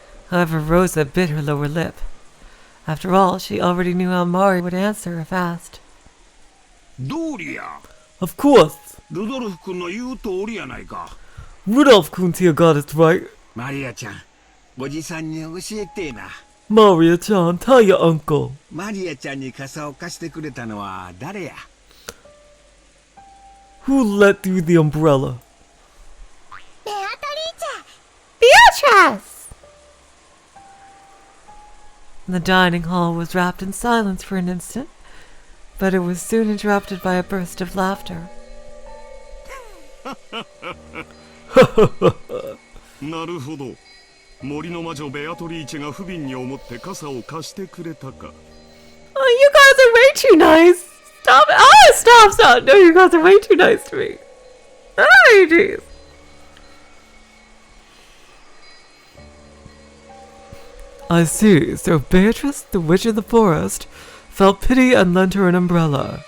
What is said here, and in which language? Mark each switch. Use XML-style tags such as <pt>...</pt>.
<en>However, Rosa bit her lower lip. After all, she already knew how Maria would answer if asked.</en> <ja>どうりや。</ja> <en>Of course.</en> <ja>ルドルフ君の言う通りやないか。</ja> <en>Rudolph Kunz here got it right.</en> <ja>マリアちゃん、おじさんに教えてな。</ja> <en>Maria-chan, tell your uncle.</en> <ja>マリアちゃんに傘を貸してくれたのは誰や。</ja> <en>Who let you the umbrella? Beatrice! The dining hall was wrapped in silence for an instant, but it was soon interrupted by a burst of laughter.</en> <ja>なるほど。森の魔女ベアトリーチェが不憫に思って傘を貸してくれたか。</ja> <en>Oh, you guys are way too nice. Stop it. Oh, stop. No, you guys are way too nice to me. Ay, jeez. I see. So Beatrice, the witch of the forest, felt pity and lent her an umbrella.</en>